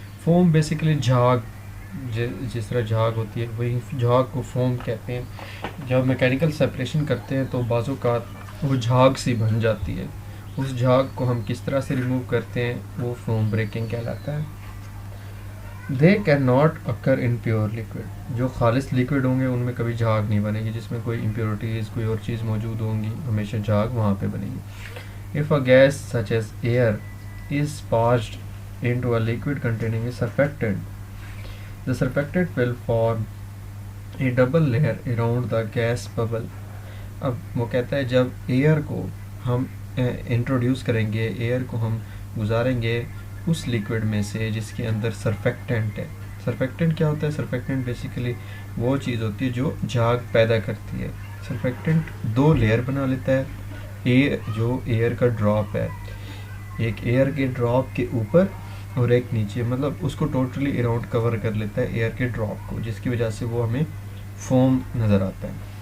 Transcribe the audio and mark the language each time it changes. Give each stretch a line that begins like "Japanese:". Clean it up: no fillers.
Urdu: Foam basically جھاگ, جس طرح جھاگ ہوتی ہے وہی جھاگ کو فوم کہتے ہیں. جب میکینیکل سیپریشن کرتے ہیں تو بعض اوقات وہ جھاگ سی بن جاتی ہے. اس جھاگ کو ہم کس طرح سے ریموو کرتے ہیں وہ فوم بریکنگ کہلاتا ہے.
English: They can not occur in pure liquid.
Urdu: جو خالص لیکوڈ ہوں گے ان میں کبھی جھاگ نہیں بنے گی, جس میں کوئی امپیورٹیز کوئی اور چیز موجود ہوں گی ہمیشہ جھاگ وہاں پہ بنے گی.
English: If a gas such as air is passed into a liquid containing a surfactant, the surfactant will form a double layer around the gas bubble.
Urdu: اب وہ کہتا ہے جب ایئر کو ہم انٹروڈیوس کریں گے, ایئر کو ہم گزاریں گے اس لیکوڈ میں سے جس کے اندر سرفیکٹنٹ ہے. سرفیکٹنٹ کیا ہوتا ہے؟ سرفیکٹنٹ بیسیکلی وہ چیز ہوتی ہے جو جھاگ پیدا کرتی ہے. سرفیکٹنٹ دو لیئر بنا لیتا ہے. جو ایئر کا ڈراپ ہے, ایک ایئر کے ڈراپ کے اوپر اور ایک نیچے, مطلب اس کو ٹوٹلی اراؤنڈ کور کر لیتا ہے ایئر کے ڈراپ کو, جس کی وجہ سے وہ ہمیں فوم نظر آتا ہے.